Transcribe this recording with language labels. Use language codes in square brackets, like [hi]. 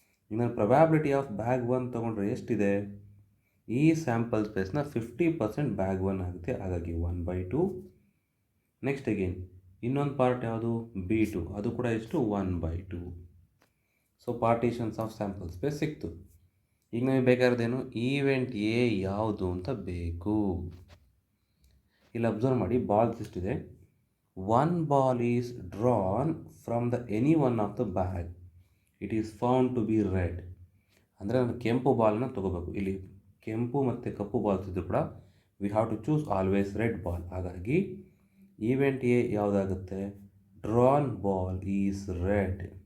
[kn] ಇನ್ನು probability of bag 1 ತೊಗೊಂಡ್ರೆ ಎಷ್ಟಿದೆ, ಈ ಸ್ಯಾಂಪಲ್ ಸ್ಪೇಸ್ನ 50% ಬ್ಯಾಗ್ 1 ಆಗುತ್ತೆ. ಹಾಗಾಗಿ 1/2. ನೆಕ್ಸ್ಟ್ ಅಗೇನ್ ಇನ್ನೊಂದು ಪಾರ್ಟ್ ಯಾವುದು, B2, ಅದು ಕೂಡ ಎಷ್ಟು, 1/2. ಸೊ ಪಾರ್ಟೀಷನ್ಸ್ ಆಫ್ ಸ್ಯಾಂಪಲ್ ಸ್ಪೇಸ್ ಸಿಕ್ತು. ಈಗ ನಮಗೆ ಬೇಕಾದ್ರೇನು, ಈವೆಂಟ್ ಎ ಯಾವುದು ಅಂತ ಬೇಕು. ಇಲ್ಲಿ ಅಬ್ಸರ್ವ್ ಮಾಡಿ, ಬಾಲ್ಸ್ ಎಷ್ಟಿದೆ, [en] 1 ball is drawn from any one of the bag. It is found to be red. [kn] ಅಂದರೆ ನಾನು ಕೆಂಪು ಬಾಲ್ನ ತೊಗೋಬೇಕು. ಇಲ್ಲಿ ಕೆಂಪು ಮತ್ತು ಕಪ್ಪು ಬಾಲ್ಸ್ ಇದ್ದರೂ ಕೂಡ [en] We have to choose always red ball. [kn] ಹಾಗಾಗಿ event A ಯಾವುದಾಗುತ್ತೆ, [en] Drawn ball is red.